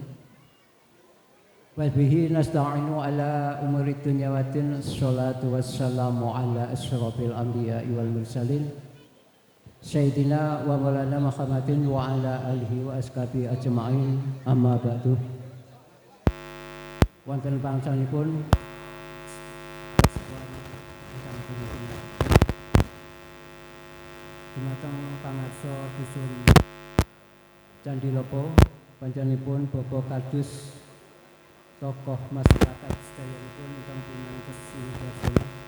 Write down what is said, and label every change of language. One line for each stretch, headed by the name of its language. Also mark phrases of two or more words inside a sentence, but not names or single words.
Arabic: وبه نستعين على أمور الدنيا والدين. الصلاة والسلام على أشرف الأنبياء والمرسلين. سيدنا ومولانا محمد وعلى آله وأصحابه أجمعين. أما بعد.
Javanese: Wonten pangsalipun dumateng pangarsa dusun Candi Lopo, panjenenganipun Bapak Kadus tokoh masyarakat sedayanipun ingkang pinantos sinigasana